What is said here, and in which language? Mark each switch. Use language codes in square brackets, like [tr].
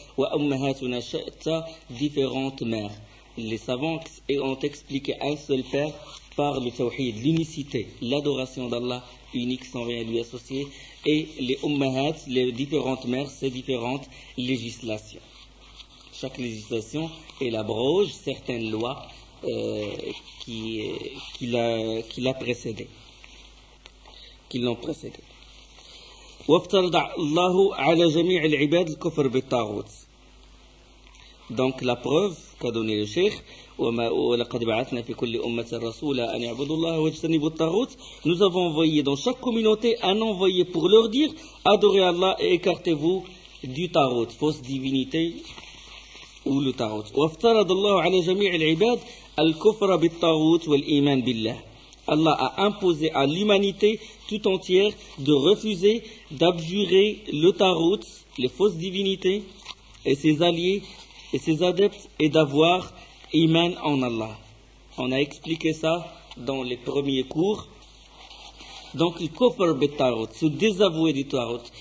[ar] Wa ummahatuna shatta, [fr] différentes mères. Les savants ont expliqué un seul père par le tawhid, l'unicité, l'adoration d'Allah unique sans rien lui associer. Et les ummahat, les différentes mères, ces différentes législations. Chaque législation est l'abroge certaines lois qui l'ont précédé. [ar] وافترض الله على جميع العباد الكفر بالطاغوت. [fr] Donc la preuve qu'a donné le cheikh, [ar] وما ولقد بعثنا في كل أمة رسولا أن يعبدوا الله واجتنبوا الطاغوت. [fr] Nous avons envoyé dans chaque communauté un envoyé pour leur dire adorez Allah et écartez-vous du tarot, fausse divinité ou le tarot. [ar] وافترض الله على جميع العباد الكفر بالطاغوت والإيمان بالله. [fr] Allah a imposé à l'humanité tout entière de refuser d'abjurer le Tarout, les fausses divinités et ses alliés et ses adeptes et d'avoir iman en Allah. On a expliqué ça dans les premiers cours. Donc le kofr betarout, se désavouer du Tarout.